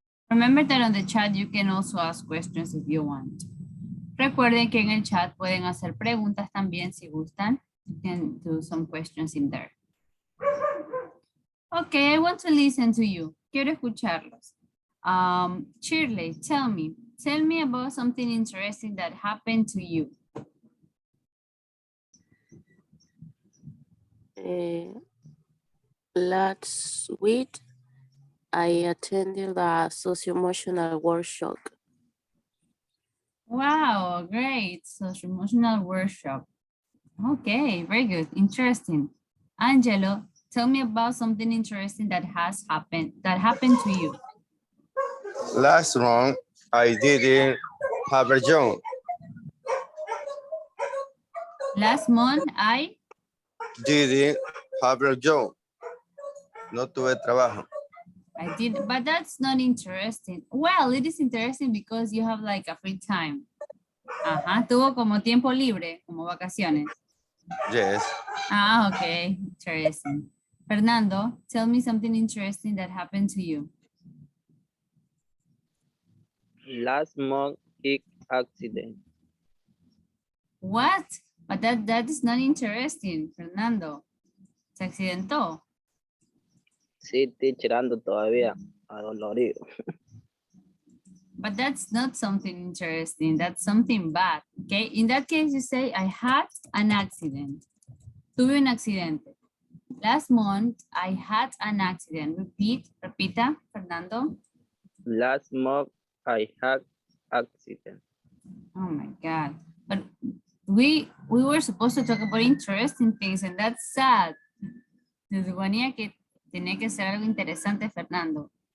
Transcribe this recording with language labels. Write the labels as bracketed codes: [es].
[en] Remember that on the chat you can also ask questions if you want. [es] Recuerden que en el chat pueden hacer preguntas también si gustan. [en] You can do some questions in there. Okay, I want to listen to you. [es] Quiero escucharlos. [en] Shirley, tell me about something interesting that happened to you. Last week, I attended a socio-emotional workshop. Wow, great. Social emotional workshop. Okay, very good. Interesting. Angelo, tell me about something interesting that happened to you. Last month, I didn't have a job. Last month, I Didn't have a job. [es] No tuve trabajo. [en] did, but that's not interesting. Well, it is interesting because you have like a free time. [es] Ajá, tuvo como tiempo libre, como vacaciones. [en] Yes. Ah, okay, interesting. Fernando, tell me something interesting that happened to you. Last month, big accident. What? But that is not interesting, Fernando. [es] Se accidentó. Sí, estoy tirando todavía, adolorido. [en] But that's not something interesting. That's something bad. Okay. In that case, you say, I had an accident. [es] Tuve un accidente. [en] Last month, I had an accident. [es] Repita, Fernando. [en] Last month, I had accident. Oh my God. But we were supposed to talk about interesting things, and that's sad. [es] Se suponía que tenía que ser algo interesante, Fernando.